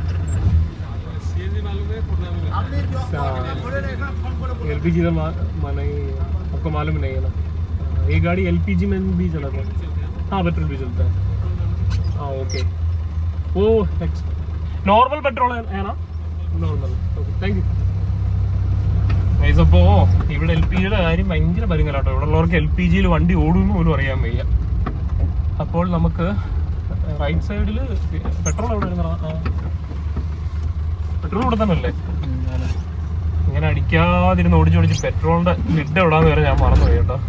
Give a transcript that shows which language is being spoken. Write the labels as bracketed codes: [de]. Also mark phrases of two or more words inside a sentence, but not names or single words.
[hi] एलपीजी का नहीं आपको मालूम नहीं है ना. ये गाड़ी एलपीजी में भी चलाता है. हाँ पेट्रोल भी चलता है. हाँ ओके. वो नॉर्मल पेट्रोल है ना? नॉर्मल. [en] okay thank you. [ml] അപ്പോൾ ഇവിടെ എൽ പി ജിയുടെ കാര്യം ഭയങ്കര പരിങ്ങലാട്ടോ. ഇവിടെ ഉള്ളവർക്ക് എൽ പി ജിയിൽ വണ്ടി ഓടുമെന്ന് പോലും അറിയാൻ വയ്യ. അപ്പോൾ നമുക്ക് [en] right side [ml] പെട്രോൾ എവിടെ വരുന്ന പെട്രോൾ ഇവിടെ തന്നെ അല്ലേ? ഇങ്ങനെ അടിക്കാതിരുന്ന് ഓടിച്ചോടിച്ച് പെട്രോളിന്റെ ലിഡ് എവിടാന്ന് വരെ ഞാൻ മറന്നു പോയി കേട്ടോ.